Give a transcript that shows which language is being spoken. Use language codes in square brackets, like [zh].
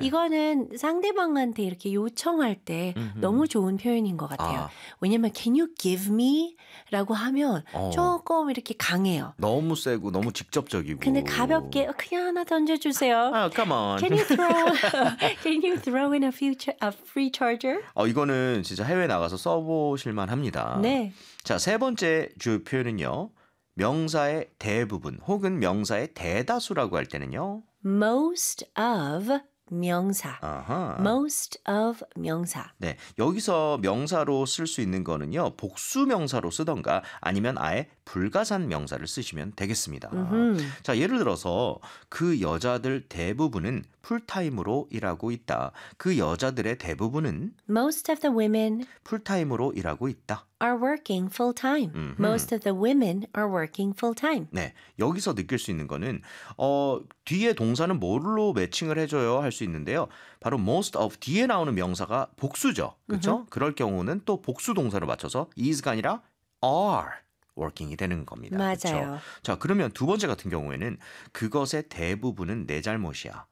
[ko] 이거는 상대방한테 이렇게 요청할 때 너무 좋은 표현인 것 같아요. 아. 왜냐면 [en] can you give me? [ko] 라고 하면 조금 이렇게 강해요. 너무 세고 너무 직접적이고. 근데 가볍게 그냥 하나 던져주세요. [en] Oh, come on. Can you throw, can you throw in a, future, a free charger? [ko] 이거는 진짜 해외 나가서 써보실만 합니다. 네. 자, 세 번째 주 표현은요. 명사의 대부분 혹은 명사의 대다수라고 할 때는요. [en] Most of 명사. Most of 명사. [ko] 네, 여기서 명사로 쓸 수 있는 거는요. 복수 명사로 쓰던가 아니면 아예 불가산 명사를 쓰시면 되겠습니다. 자, 예를 들어서 그 여자들 대부분은 풀타임으로 일하고 있다. 그 여자들의 대부분은 [en] Most of the women [ko] 풀타임으로 일하고 있다. [en] are working full-time. Most of the women are working full-time. [ko] 네, 여기서 느낄 수 있는 거는 뒤에 동사는 뭘로 매칭을 해줘요 할 수 있는데요. 바로 most of 뒤에 나오는 명사가 복수죠. 그렇죠? 그럴 경우는 또 복수 동사로 맞춰서 is가 아니라 [en] are working [ko] 이 되는 겁니다. 맞아요. 그쵸? 자, 그러면 두 번째 같은 경우에는 그것의 대부분은 내 잘못이야.